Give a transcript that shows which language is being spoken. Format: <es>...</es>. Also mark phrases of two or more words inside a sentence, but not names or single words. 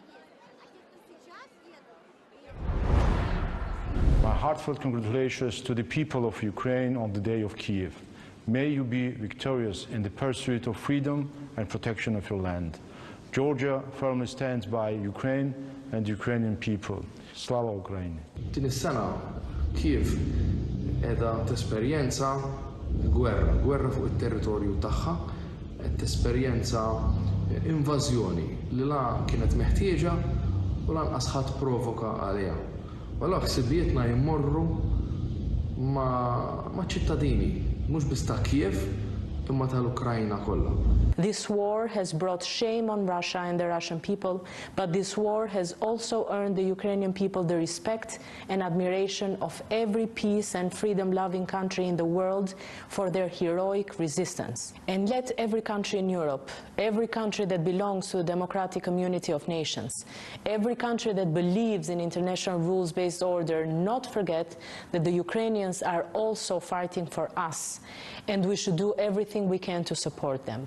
<en>My heartfelt congratulations to the people of Ukraine on the day of Kyiv. May you be victorious in the pursuit of freedom and protection of your land. Georgia firmly stands by Ukraine and Ukrainian people.</en> <uk>Slava Ukraini.</uk> <mt>Din is-sena Kyiv edha tesperjenza gwerra fuq it-territorju tagħha, qed tesperjenza invażjoni li la kienet meħtieġa u lanqas ħadd provoka għaliha. Wara ħsibietna jmorru ma' ċittadini, mhux biss ta' Kyiv, imma tal-Ukrajna kollha.</mt> <en>This war has brought shame on Russia and the Russian people, but this war has also earned the Ukrainian people the respect and admiration of every peace and freedom-loving country in the world for their heroic resistance. And let every country in Europe, every country that belongs to a democratic community of nations, every country that believes in international rules-based order not forget that the Ukrainians are also fighting for us, and we should do everything we can to support them.</en>